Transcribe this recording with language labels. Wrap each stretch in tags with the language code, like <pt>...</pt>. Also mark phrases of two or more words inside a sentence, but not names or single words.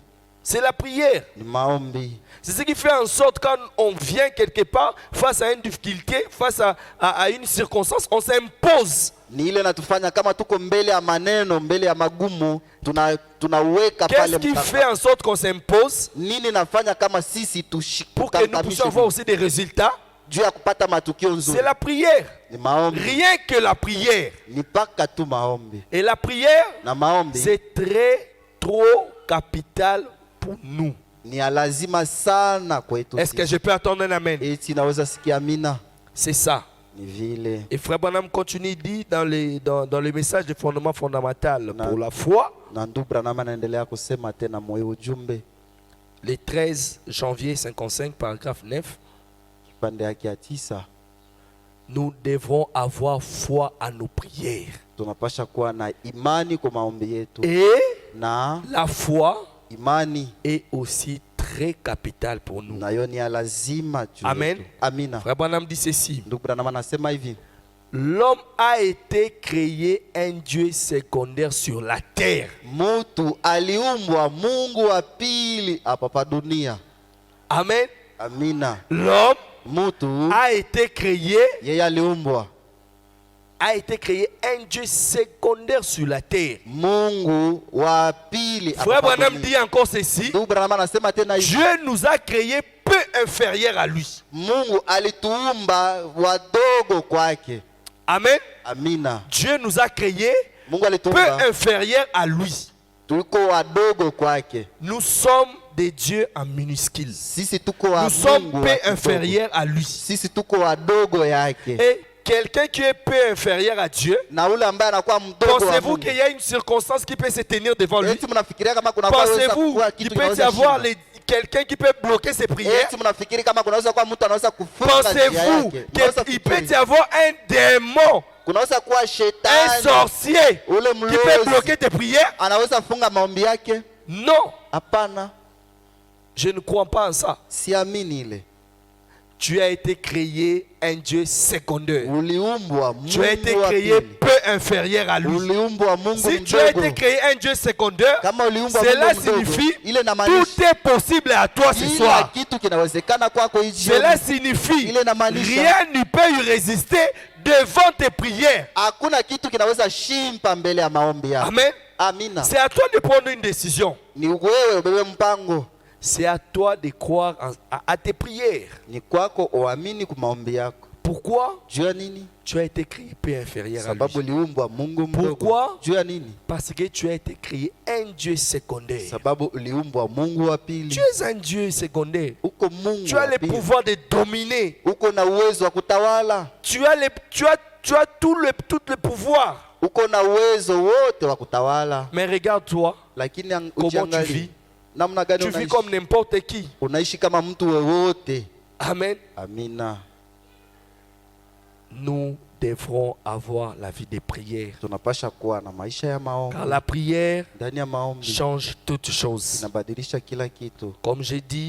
<fr>C'est la prière.</fr> <sw>ni maombi.</sw> <fr>C'est ce qui fait en sorte quand on vient quelque part face à une difficulté, face à une circonstance, on s'impose.</fr> <sw>Ni ile natufanya kama tuko mbele ya maneno, mbele ya magumu, tunaweka</sw> <fr>Qu'est-ce</fr> <sw>pale</sw> <fr>qui</fr> <sw>mpaka.</sw> <fr>fait en sorte qu'on s'impose</fr> <sw>Nini nafanya kama sisi</sw> <fr>pour que nous puissions avoir aussi des résultats?</fr> <sw>juu ya kupata matukio nzuri?</sw> <fr>C'est la prière.</fr> <sw>Ni maombi.</sw> <fr>Rien que la prière.</fr> <sw>Ni paka tu maombi.</sw> <fr>Et la prière,</fr> <sw>Na maombi</sw> <fr>c'est très, trop capital pour nous.</fr> <sw>ni ya lazima sana kwetu</sw> <fr>Est-ce que</fr> <sw>sisi.</sw> <fr>je peux attendre un amen?</fr> <sw>Eti naweza sikia amina.</sw> <fr>C'est ça.</fr> <sw>Ni vile.</sw> <fr>Et Frère Branham continue, dit dans le message de fondement fondamental Non. pour la foi,</fr> <sw>Na ndugu Branham anaendelea kusema tena moyo ujumbe</sw> <fr>le 13 janvier 55, paragraphe 9,</fr> <sw>kipande yake ya 9,</sw> <fr>nous devrons avoir foi à nos prières.</fr> <sw>tunapasha kuwa na imani kwa maombi yetu.</sw> <fr>Et</fr> <sw>Na</sw> <fr>la foi</fr> <sw>imani</sw> <fr>est aussi très capitale pour nous.</fr> <sw>nayo ni ya lazima juu</sw> <fr>Amen.</fr> <sw>yetu. Amina.</sw> <fr>Frère Branham dit ceci:</fr> <sw>Ndugu Branham anasema hivi,</sw> <fr>l'homme a été créé un Dieu secondaire sur la terre.</fr> <sw>mutu aliumbwa Mungu wa pili hapa pa dunia.</sw> <fr>Amen.</fr> <sw>Amina.</sw> <fr>L'homme</fr> <sw>Mutu</sw> <fr>a été créé</fr> <sw>yeye aliumbwa</sw> <fr>un Dieu secondaire sur la terre.</fr> <sw>Mungu wa pili hapa</sw> <fr>Frère</fr> <sw>pa</sw> <fr>Branham</fr> <sw>dunia.</sw> <fr>dit encore ceci:</fr> <sw>Ndugu Branham anasema tena hivi,</sw> <fr>Dieu nous a créés peu inférieurs à lui.</fr> <sw>Mungu alituumba wadogo kwake.</sw> <fr>Amen.</fr> <sw>Amina.</sw> <fr>Dieu nous a créés</fr> <sw>Mungu</sw> <fr>peu</fr> <sw>alituumba</sw> <fr>inférieurs à lui.</fr> <sw>tuko wadogo kwake.</sw> <fr>Nous sommes des dieux en minuscule.</fr> <sw>Sisi tuko wa</sw> <fr>Nous sommes</fr> <sw>Mungu</sw> <fr>peu</fr> <sw>wa kidogo.</sw> <fr>inférieurs à lui.</fr> <sw>Sisi tuko wadogo yake.</sw> <fr>Et quelqu'un qui est peu inférieur à Dieu,</fr> <sw>Na ule ambaye anakuwa mdogo wa</sw> <fr>pensez-vous</fr> <sw>Mungu,</sw> <fr>qu'il y a une circonstance qui peut se tenir devant lui?</fr> <sw>eti mnafikiria kama kuna waweza</sw> <fr>Pensez-vous</fr> <sw>kuwa</sw> <fr>qu'il</fr> <sw>kitu</sw> <fr>peut y</fr> <sw>kinaweza</sw> <fr>avoir</fr> <sw>shinda?</sw> <fr>quelqu'un qui peut bloquer ses prières?</fr> <sw>Eti mnafikiri kama kunaweza kuwa mtu anaweza kufunga njia</sw> <fr>Pensez-vous</fr> <sw>yake? Kunaweza</sw> <fr>qu'il peut</fr> <sw>kufikiri.</sw> <fr>y avoir un démon,</fr> <sw>Kunaweza kuwa</sw> <fr>un</fr> <sw>shetani</sw> <fr>sorcier</fr> <sw>ule</sw> <fr>qui peut</fr> <sw>mlozi</sw> <fr>bloquer tes prières?</fr> <sw>anaweza funga maombi yake?</sw> <fr>Non,</fr> <sw>Hapana,</sw> <fr>je ne crois pas en ça.</fr> <sw>siamini ile.</sw> <fr>Tu as été créé un Dieu secondaire.</fr> <sw>Uliumbwa</sw> <fr>Tu as été</fr> <sw>Mungu wa</sw> <fr>créé</fr> <sw>pili.</sw> <fr>peu inférieur à lui.</fr> <sw>Uliumbwa Mungu</sw> <fr>Si tu as</fr> <sw>mdogo.</sw> <fr>été créé un Dieu secondaire,</fr> <sw>Kama uliumbwa</sw> <fr>cela</fr> <sw>Mungu mdogo,</sw> <fr>signifie</fr> <sw>ile inamaanisha</sw> <fr>tout est possible à toi ce</fr> <sw>kila</sw> <fr>soir.</fr> <sw>kitu kinawezekana kwako hii jioni.</sw> <fr>Cela signifie</fr> <sw>Ile inamaanisha</sw> <fr>rien ne peut y résister devant tes prières.</fr> <sw>hakuna kitu kinaweza shimpa mbele ya maombi yako.</sw> <fr>Amen.</fr> <sw>Amina.</sw> <fr>C'est à toi de prendre une décision.</fr> <sw>Ni wewe ubebe mpango.</sw> <fr>C'est à toi de croire à tes prières.</fr> <sw>Ni kwako uamini kwa maombi yako.</sw> <fr>Pourquoi?</fr> <sw>Juu ya nini?</sw> <fr>Tu as été créé peu inférieur à</fr> <sw>Sababu</sw> <fr>lui.</fr> <sw>uliumbwa Mungu mdogo.</sw> <fr>Pourquoi?</fr> <sw>Juu ya nini?</sw> <fr>Parce que tu as été créé un Dieu secondaire.</fr> <sw>Sababu uliumbwa Mungu wa</sw> <fr>Tu</fr> <sw>pili.</sw> <fr>es un Dieu secondaire.</fr> <sw>Uko Mungu</sw> <fr>Tu as</fr> <sw>wa</sw> <fr>le</fr> <sw>pili.</sw> <fr>pouvoir de dominer.</fr> <sw>Uko na uwezo wa kutawala.</sw> <fr>Tu as tout le pouvoir.</fr> <sw>Uko na uwezo wote wa kutawala.</sw> <fr>Mais regarde-toi,</fr> <sw>Lakini</sw> <fr>comment tu</fr> <sw>ukiangalia</sw> <fr>vis?</fr> <sw>namna gani</sw> <fr>Tu vis</fr> <sw>unaishi?</sw> <fr>comme n'importe qui.</fr> <sw>Unaishi kama mtu wowote.</sw> <fr>Amen.</fr> <sw>Amina.</sw> <fr>Nous devrons avoir la vie de prière.</fr> <sw>Tunapasha kuwa na maisha ya maombi.</sw> <fr>Car la prière</fr> <sw>Ndani ya maombi</sw> <fr>change toutes choses.</fr> <sw>inabadilisha kila kitu.</sw> <fr>Comme j'ai dit</fr>